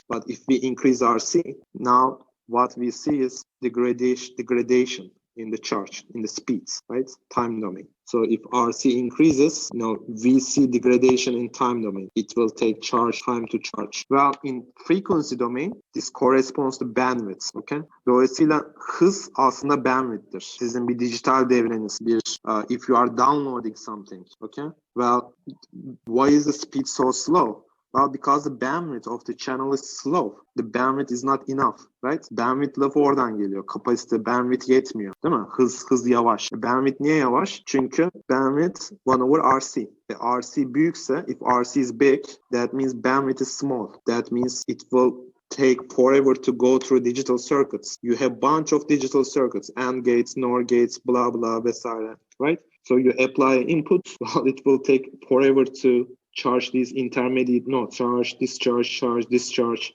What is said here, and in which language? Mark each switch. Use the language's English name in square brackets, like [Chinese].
[English] But if we increase RC, now what we see is degradation in the charge, in the speeds, right? Time domain. So if RC increases, we see degradation in time domain. It will take charge time to charge. Well, in frequency domain, this corresponds to bandwidth, okay? [Turkish] Dolayısıyla hız aslında bandwidth'tir. Sizin bir dijital devreniz, [English] if you are downloading something, okay? Well, why is the speed so slow? Well, because the bandwidth of the channel is slow. The bandwidth is not enough, right? [Turkish] Bandwidth lafı oradan geliyor. Kapasite, bandwidth yetmiyor, değil mi? Hız yavaş. Bandwidth niye yavaş? Çünkü bandwidth 1 over RC. RC büyükse, [English] if RC is big, that means bandwidth is small. That means it will take forever to go through digital circuits. You have bunch of digital circuits, AND gates, NOR gates, blah, blah, vesaire, right? So you apply input, well, it will take forever to charge these intermediate nodes, charge, discharge.